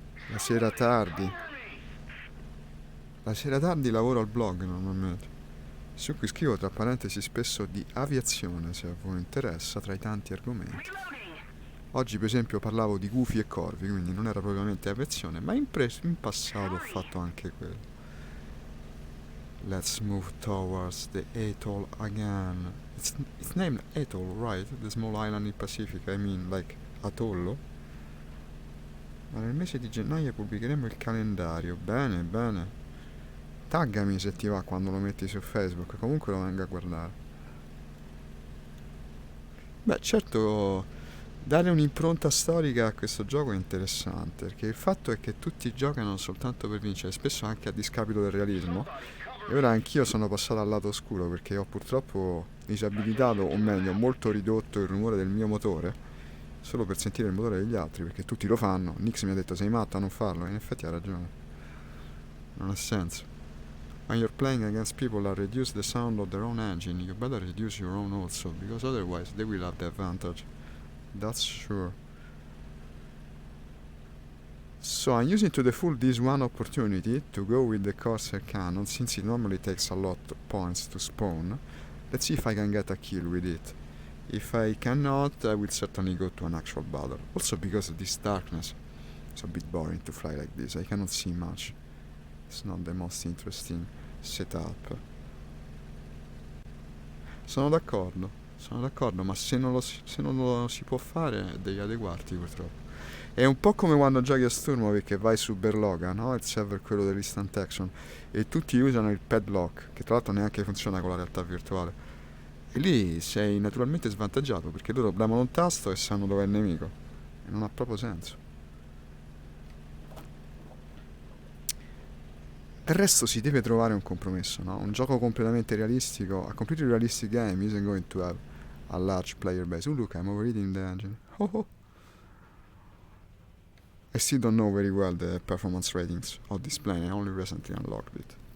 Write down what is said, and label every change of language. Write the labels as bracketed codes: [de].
[it] La sera tardi. La sera tardi lavoro al blog normalmente, su cui scrivo tra parentesi spesso di aviazione, se a voi interessa, tra i tanti argomenti. Oggi per esempio parlavo di gufi e corvi, quindi non era propriamente aviazione, ma in passato ho fatto anche quello. [en] Let's move towards the atoll again. It's named Atoll, right? The small island in Pacific, I mean, like atollo. [it] Ma nel mese di gennaio pubblicheremo il calendario. Bene. Taggami se ti va quando lo metti su Facebook, comunque lo vengo a guardare. Beh, certo, dare un'impronta storica a questo gioco è interessante, perché il fatto è che tutti giocano soltanto per vincere, spesso anche a discapito del realismo. E ora anch'io sono passato al lato oscuro perché ho purtroppo disabilitato, o meglio, molto ridotto il rumore del mio motore, solo per sentire il motore degli altri, perché tutti lo fanno. Nix mi ha detto sei matto a non farlo, e in effetti ha ragione. Non ha senso. [en] When you're playing against people that reduce the sound of their own engine, you better reduce your own also, because otherwise they will have the advantage. That's sure. So I'm using to the full this one opportunity to go with the Corsair cannon, since it normally takes a lot of points to spawn. Let's see if I can get a kill with it. If I cannot, I will certainly go to an actual battle. Also because of this darkness. It's a bit boring to fly like this, I cannot see much. It's not the most interesting setup. [it] Sono d'accordo, ma se non lo si può fare devi adeguarti purtroppo. È un po' come quando giochi a Sturmovik che vai su Berloga, no? Il server quello dell'instant action, e tutti usano il padlock, che tra l'altro neanche funziona con la realtà virtuale. E lì sei naturalmente svantaggiato, perché loro premono un tasto e sanno dove è il nemico. E non ha proprio senso. Del resto si deve trovare un compromesso, no? Un gioco completamente realistico. [en] A completely realistic game isn't going to have a large player base. Oh look, I'm overheating the engine. Oh. I still don't know very well the performance ratings of this plane, I only recently unlocked it.